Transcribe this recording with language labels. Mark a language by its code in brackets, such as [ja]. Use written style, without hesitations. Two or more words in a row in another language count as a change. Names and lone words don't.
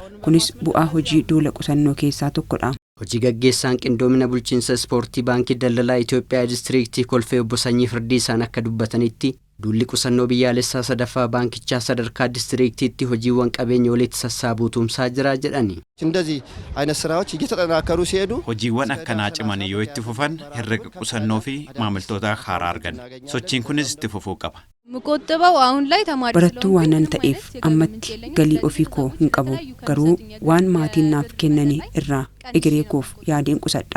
[om] Kunis bu'aa hojii duula qusannoo keessaa tokkodha. Hojii gaggeessaan qindoomina bulchiinsa ispoortii baankii daldalaa Itoophiyaa diistiriiktii Kolfee obbo Sanyii Firdiisaan akka dubbatanitti duulli qusannoo biyyaalessaa sadaffaa baankichaa sadarkaa diistiriiktiitti hojiiwwan qabeenya walitti sassaabuu tumsaa jira jedhani. [am] እንደዚህ አይነት ስራዎች እየተጠናከሩ ሲሄዱ [om] hojiiwwan akkanaa ciman yoo itti fufan herrega qusannoo fi maamiltoota haaraa arganna. Sochiin kunis itti fufuu qaba. Barattuu waan nan ta'eef ammatti galii ofii koo hin qabu garuu waan maatiin naaf kennanii irraa egeree koof yaadeen qusadha.